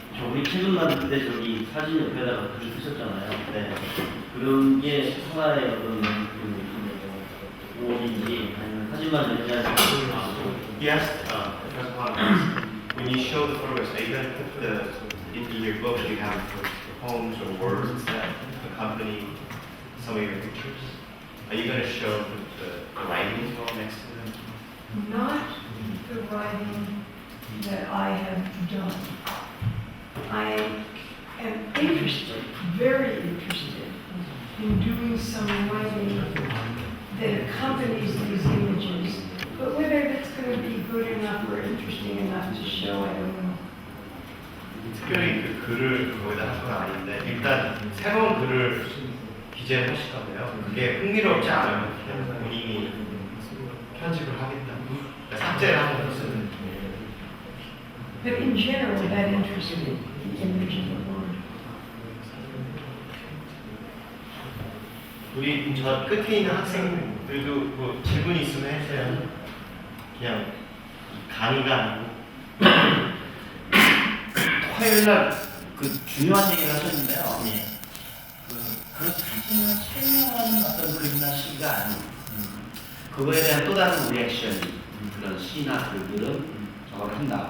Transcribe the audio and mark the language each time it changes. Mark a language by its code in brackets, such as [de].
[ko] 우리 최근 만들 때 저기 사진 옆에다가 글을 쓰셨잖아요. 네. 그런 게 하나의 어떤 오인지 아니면 사진만 내냐는 [en] Yes, Professor Hahn, when you show the photographs, are you going to put in your book you have poems or words that accompany some of your pictures? Are you going to show the writing as well next to them? not the writing that I have done. I am interested, very interested, in doing some writing that accompanies these images. But whether that's going to be good enough or interesting enough to show, I don't know. [ko] 특별히 그 글을 거기다 한 건 아닌데 일단 새로운 글을 기재를 하실 건데요. 그게 흥미롭지 않으면 그냥 본인이 편집을 하겠다. 그러니까 삭제를 하는 것은 [en] But in general, that interests me, the image of the word. [ko] 우리 저 끝에 있는 학생들도 뭐 질문 있으면 해주세요. 그냥 강의가 아니고 화요일날 그 중요한 얘기를 하셨는데요. 예. 그 사진을 설명하는 어떤 글이나 시가 아니고 그거에 대한 또 다른 리액션 그런 시나 글들은 저걸 한다.